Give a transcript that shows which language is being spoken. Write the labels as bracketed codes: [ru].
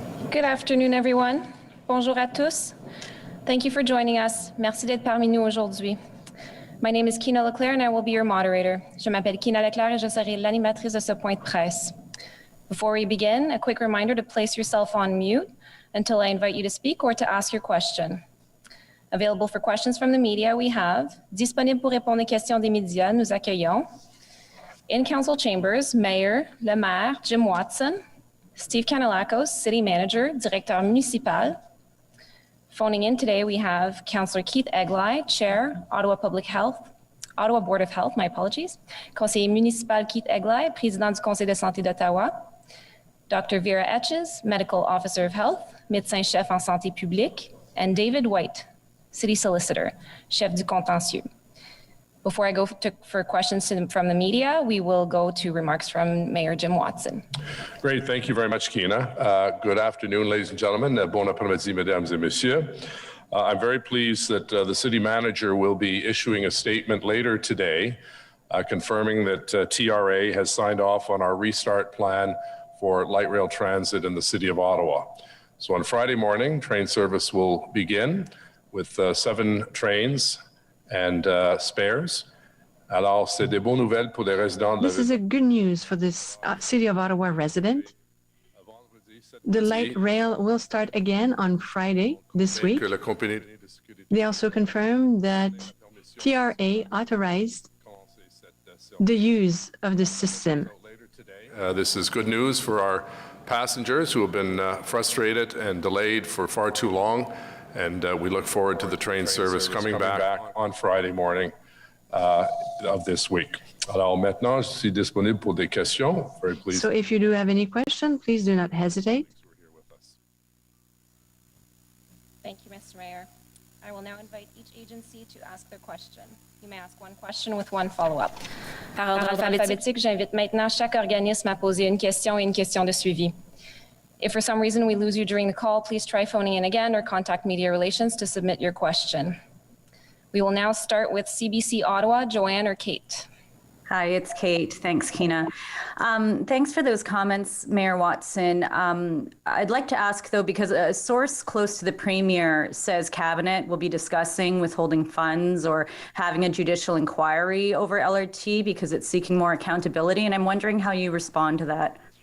[en] Good afternoon, everyone. [fr] Bonjour à tous. [en] Thank you for joining us. [fr] Merci d'être parmi nous aujourd'hui. [en] My name is Kina Leclerc and I will be your moderator. [fr] Je m'appelle Kina Leclerc et je serai l'animatrice de ce point de presse. [en] Before we begin, a quick reminder to place yourself on mute until I invite you to speak or to ask your question. Available for questions from the media, we have [fr] disponible pour répondre aux questions des médias, nous accueillons [en] in council chambers, Mayor, [fr] le maire, [en] Jim Watson, Steve Kanalakos, City Manager, [fr] Directeur Municipal. [en] Phoning in today, we have Councillor Keith Egli, Chair, Ottawa Board of Health, my apologies. [fr] Conseiller municipal Keith Egli, Président du Conseil de santé d'Ottawa. [en] Dr. Vera Etches, Medical Officer of Health, [fr] Médecin-chef en santé publique. [en] And David White, City Solicitor, [fr] Chef du contentieux. [en] Before I go for questions from the media, we will go to remarks from Mayor Jim Watson. Great. Thank you very much, Kina. Good afternoon, ladies and gentlemen. [fr] Bon après-midi, mesdames et messieurs. [en] I'm very pleased that the city manager will be issuing a statement later today confirming that TRA has signed off on our restart plan for light rail transit in the City of Ottawa. So on Friday morning, train service will begin with 7 trains and spares. [fr] Alors, c'est des bonnes nouvelles pour les résidents de la [en] This is a good news for this City of Ottawa resident. The light rail will start again on Friday this week. They also confirmed that TRA authorized the use of the system. This is good news for our passengers who have been frustrated and delayed for far too long. And we look forward to the train service coming back on Friday morning of this week. [fr] Alors maintenant, je suis disponible pour des questions. [en] Very pleased. So if you do have any question, please do not hesitate. Thank you, Mr. Mayor. I will now invite each agency to ask their question. You may ask one question with one follow-up. [fr] Par ordre alphabétique, j'invite maintenant chaque organisme à poser une question et une question de suivi. [en] If for some reason we lose you during the call, please try phoning in again or contact Media Relations to submit your question. We will now start with CBC Ottawa, Joanne or Kate. Hi, it's Kate. Thanks, Kina. Thanks for those comments, Mayor Watson. I'd like to ask, though, because a source close to the Premier says Cabinet will be discussing withholding funds or having a judicial inquiry over LRT because it's seeking more accountability, and I'm wondering how you respond to that.